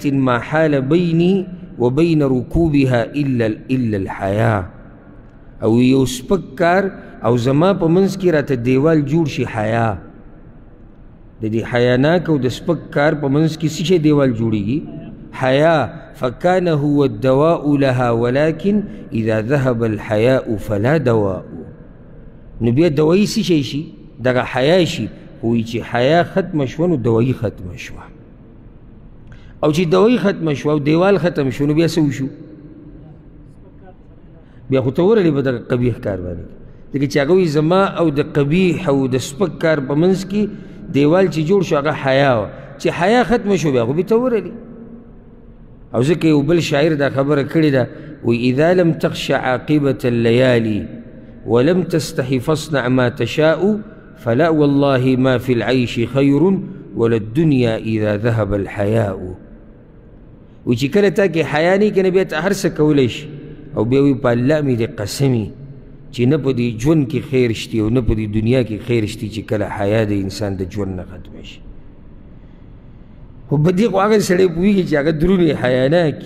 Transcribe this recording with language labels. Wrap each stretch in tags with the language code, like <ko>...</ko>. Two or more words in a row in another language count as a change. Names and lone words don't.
<ar>ما حال بیني وبین رکوبها الا الحیا</ar> <ps>او یو سپک کار او زما په منځ کې راته دیوال جوړ شي حیا د دې حیاناک او د سپک کار په منځ کې څه شی دیوال جوړیږي حیا</ps> <ar>فکان هو الدواء لها ولكن اذا ذهب الحیاء فلا دواء</ar> <ps>نو بیا دوایي څه شی شي دغه حیا شي وایي چې حیا ختمه شوه نو دوایي ختمه شوه او چې دوی ختمه شو او دیوال ختم شو نو بیا څه وشو؟ بیا خو ته ورغلې په دغه قبیح کار باندې، ځکه چې هغه وایي زما او د قبیح او د سپک کار په منځ کې دیوال چې جوړ شو هغه حیا وه، چې حیا ختمه شو بیا خو بې ته ورغلې. او ځکه یو بل شاعر دا خبره کړې ده، وایي</ps> <ar>اذا لم تخش عاقبة الليالي ولم تستحي فاصنع ما تشاء فلا والله ما في العيش خير ولا الدنيا اذا ذهب الحياء.</ar> <ps>وی چې کله تا کې حیا نه کنه بیا ته هر څه کولی شي. او بیا وی په الله مې دې قسمي چې نه په دې ژوند کې خیر شتي او نه په دې دنیا کې خیر شتي چې کله حیا د انسان د ژوند نه ختمه شي. خو په دې خو هغه سړی پوهېږي چې هغه درونې حیا نه کړي.</ps>